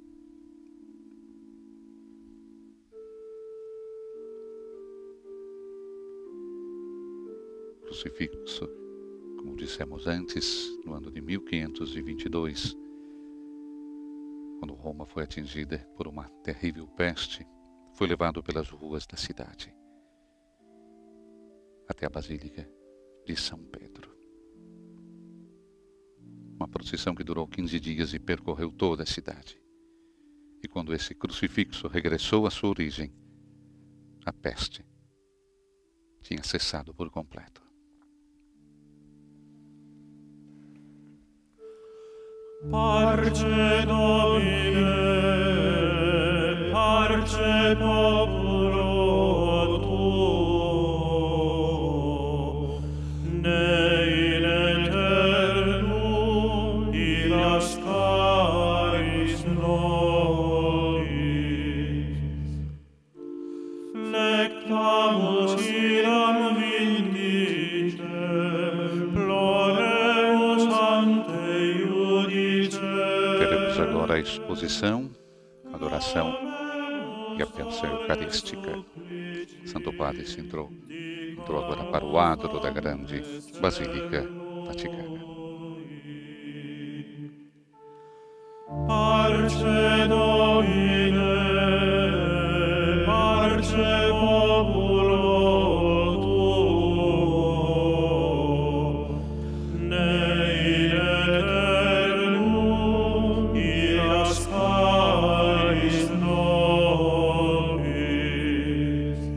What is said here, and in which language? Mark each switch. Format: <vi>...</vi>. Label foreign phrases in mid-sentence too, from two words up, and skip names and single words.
<pt>Crucifixo, como dissemos antes, no ano de 1522, quando Roma foi atingida por uma terrível peste, foi levado pelas ruas da cidade até a Basílica de São Pedro. Uma procissão que durou 15 dias e percorreu toda a cidade. E quando esse crucifixo regressou à sua origem, a peste tinha cessado por completo.</pt> <la>Parce Domine, parce populo tuo, ne in aeternum illascaris nobis. Flectamus iram vindice, ploremus ante iudice.</la> <pt>Teremos agora a exposição, adoração e a bênção eucarística. Santo Padre se entrou agora para o adro da grande Basílica Vaticana.</pt> <la>Parce Domine, parce populo tuo, ne in aeternum illascaris nobis.</la>